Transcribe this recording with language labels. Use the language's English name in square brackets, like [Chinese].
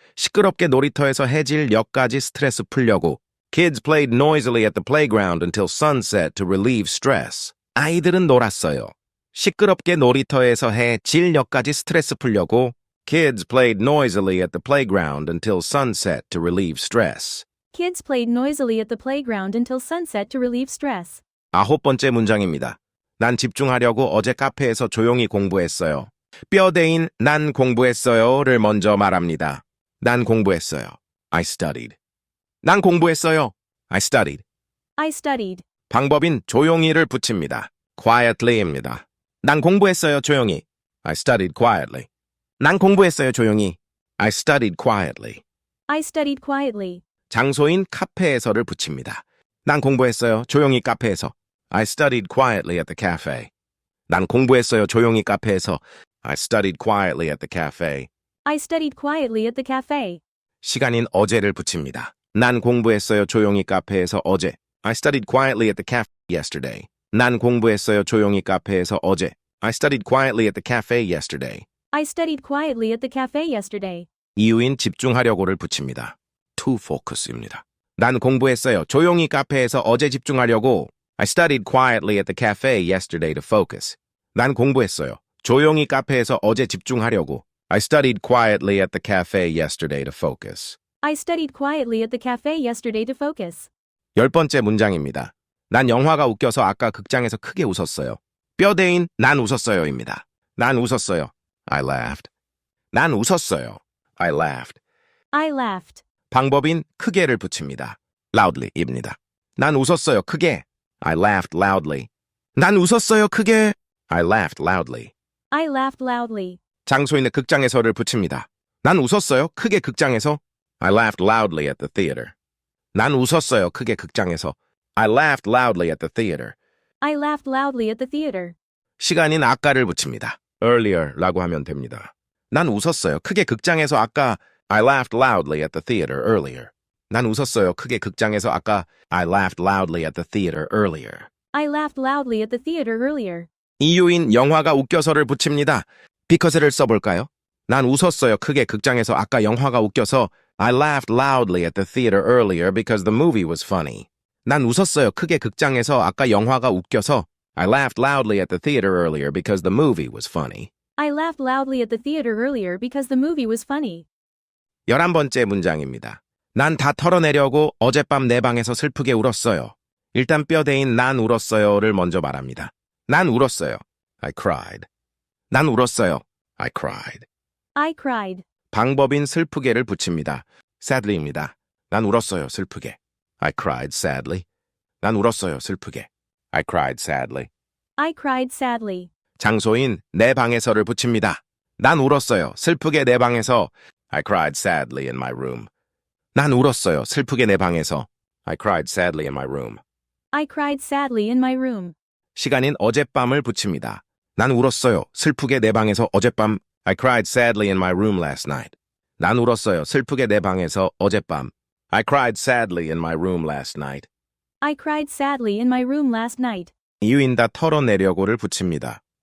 [Korean] 시끄럽게 놀이터에서 해질녘까지 스트레스 풀려고. [English] Kids played noisily at the playground until sunset to relieve stress. [Korean] 아이들은 놀았어요. 시끄럽게 놀이터에서 해질녘까지 스트레스 풀려고. [English] Kids played noisily at the playground until sunset to relieve stress. Kids played noisily at the playground until sunset to relieve stress. [Korean] 9번째 문장입니다. 난 집중하려고 어제 카페에서 조용히 공부했어요. 뼈대인 난 공부했어요를 먼저 말합니다. 난 공부했어요. [English] I studied. [Korean] 난 공부했어요. I studied. [English] I studied. [Korean] 방법인 조용히를 붙입니다. quietly입니다. 난 공부했어요. 조용히. [English] I studied quietly. [Korean] 난 공부했어요. 조용히. [English] I studied quietly. I studied quietly. [Korean] 장소인 카페에서를 붙입니다. 난 공부했어요. 조용히 카페에서. [English] I studied quietly at the cafe. [Korean] 난 공부했어요. 조용히 카페에서. [English] I studied quietly at the cafe. I studied quietly at the cafe. [Korean] 시간인 어제를 붙입니다. 난 공부했어요. 조용히 카페에서 어제. [English] I studied quietly at the cafe yesterday. [Korean] 난 공부했어요. 조용히 카페에서 어제. [English] I studied quietly at the cafe yesterday. I studied quietly at the cafe yesterday. [Korean] 이유인 집중하려고를 붙입니다. to focus입니다. 난 공부했어요. 조용히 카페에서 어제 집중하려고. [English] I studied quietly at the cafe yesterday to focus. [Korean] 난 공부했어요. 조용히 카페에서 어제 집중하려고. [English] I studied quietly at the cafe yesterday to focus. I studied quietly at the cafe yesterday to focus. [Korean] 10번째 문장입니다. 난 영화가 웃겨서 아까 극장에서 크게 웃었어요. 뼈대인 난 웃었어요입니다. 난 웃었어요. [English] I laughed. [Korean] 난 웃었어요. I laughed. [English] I laughed. [Korean] 방법인 크게를 붙입니다. loudly입니다. 난 웃었어요. 크게. [English] I laughed loudly. [Korean] 난 웃었어요. 크게. [English] I laughed loudly. I laughed loudly. [Korean] 장소인의 극장에서를 붙입니다. 난 웃었어요. 크게 극장에서. [English] I laughed loudly at the theater. [Korean] 난 웃었어요. 크게 극장에서. [English] I laughed loudly at the theater. I laughed loudly at the theater. [Korean] 시간인 아까를 붙입니다. earlier라고 하면 됩니다. 난 웃었어요. 크게 극장에서 아까. [English] I laughed loudly at the theater earlier. [Korean] 난 웃었어요. 크게 극장에서 아까. [English] I laughed loudly at the theater earlier. I laughed loudly at the theater earlier. [Korean] 이유인 영화가 웃겨서를 붙입니다. because를 써볼까요? 난 웃었어요. 크게 극장에서 아까 영화가 웃겨서. [English] I laughed loudly at the theater earlier because the movie was funny. [Korean] 난 웃었어요. 크게 극장에서 아까 영화가 웃겨서. [English] I laughed loudly at the theater earlier because the movie was funny. I laughed loudly at the theater earlier because the movie was funny. [Korean] 11번째 문장입니다. 난 다 털어내려고 어젯밤 내 방에서 슬프게 울었어요. 일단 뼈대인 난 울었어요를 먼저 말합니다. 난 울었어요. [English] I cried. [Korean] 난 울었어요. I cried. [English] I cried. [Korean] 방법인 슬프게를 붙입니다. sadly입니다. 난 울었어요. 슬프게. [English] I cried sadly. [Korean] 난 울었어요. 슬프게. I cried sadly. [English] I cried sadly. [Korean] 장소인 내 방에서를 붙입니다. 난 울었어요. 슬프게 내 방에서. [English] I cried sadly in my room. [Korean] 난 울었어요. 슬프게 내 방에서. [English] I cried sadly in my room. I cried sadly in my room. [Korean] 시간인 어젯밤을 붙입니다. 난 울었어요. 슬프게 내 방에서 어젯밤. [English] I cried sadly in my room last night. [Korean] 난 울었어요. 슬프게 내 방에서 어젯밤. [English] I cried sadly in my room last night. I cried sadly in my room last night. [Korean] 이유인 다 털어내려고를 붙입니다.